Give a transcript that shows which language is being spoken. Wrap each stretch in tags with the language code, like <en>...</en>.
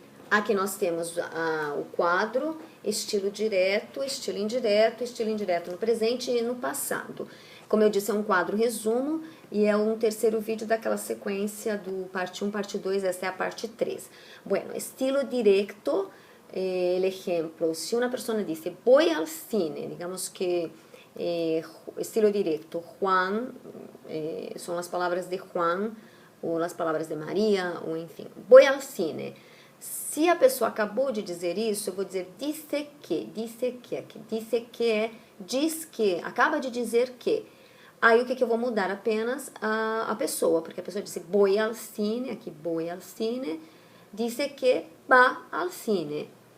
<pt>Aqui nós temos o quadro, estilo direto, estilo indireto no presente e no passado. Como eu disse, é um quadro resumo e é um terceiro vídeo daquela sequência do parte 1, parte 2, esta é a parte 3.</pt> <es>Bueno, estilo directo, el ejemplo, si una persona dice voy al cine, digamos que estilo directo, Juan, son las palabras de Juan ou las palavras de Maria, ou enfim, voy al cine.</es> <pt>Se a pessoa acabou de dizer isso, eu vou dizer disse que, aqui. Disse que é diz que, acaba de dizer que. Aí o que eu vou mudar apenas a pessoa, porque a pessoa disse</pt> <es>voy al cine,</es> <pt>aqui voy al cine, disse que va al cine.</pt>